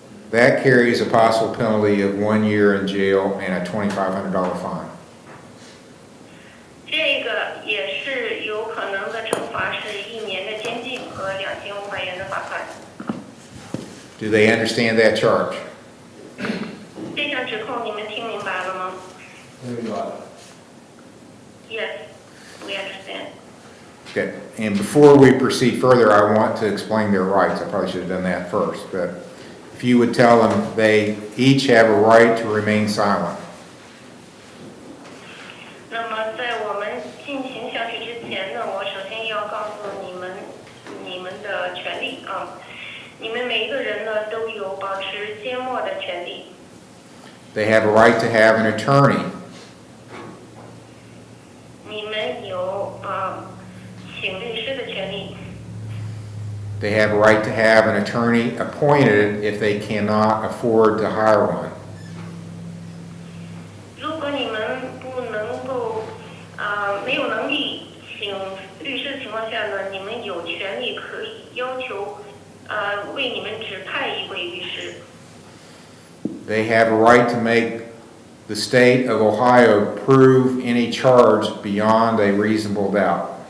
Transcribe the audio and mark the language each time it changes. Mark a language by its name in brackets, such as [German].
[English] That carries a possible penalty of 1 year in jail and a $2,500 fine. [Chinese] 这个也是有可能的惩罚是1年的监禁和2500元的罚款。 [English] Do they understand that charge? [Chinese] 这项指控你们听明白了吗？明白。 [English] Yes, we understand. Okay, and before we proceed further, I want to explain their rights. I probably should have done that first, but if you would tell them they each have a right to remain silent. [Chinese] 那么在我们进行下去之前呢，我首先要告诉你们的权利啊，你们每一个人呢都有保持缄默的权利。 [English] They have a right to have an attorney. [Chinese] 你们有请律师的权利。 [English] They have a right to have an attorney appointed if they cannot afford to hire one. [Chinese] 如果你们不能够没有能力请律师的情况下呢，你们有权利可以要求为你们指派一位律师。 [English] They have a right to make the state of Ohio prove any charge beyond a reasonable doubt.